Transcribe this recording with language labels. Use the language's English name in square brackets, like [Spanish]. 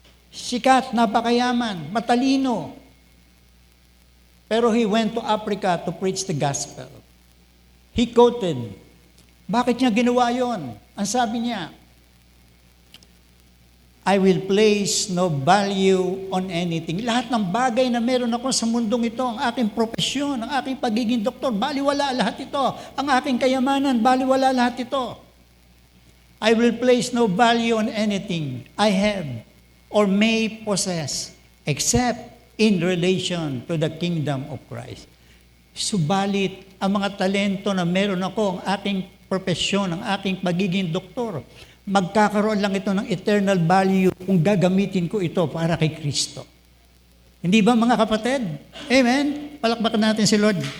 [Filipino] Sikat, napakayaman, matalino. Pero [English] he went to Africa to preach the gospel. He quoted, [Filipino] bakit niya ginawa yon? Ang sabi niya, [English] I will place no value on anything. [Filipino] Lahat ng bagay na meron ako sa mundong ito, ang aking propesyon, ang aking pagiging doktor, baliwala lahat ito. Ang aking kayamanan, baliwala lahat ito. [English] I will place no value on anything I have or may possess, except in relation to the kingdom of Christ. [Filipino] Subalit, ang mga talento na meron ako, ang aking profesyon, ang aking pagiging doktor, magkakaroon lang ito ng eternal value kung gagamitin ko ito para kay Kristo. Hindi ba mga kapatid? Amen? Palakpakan natin si Lord.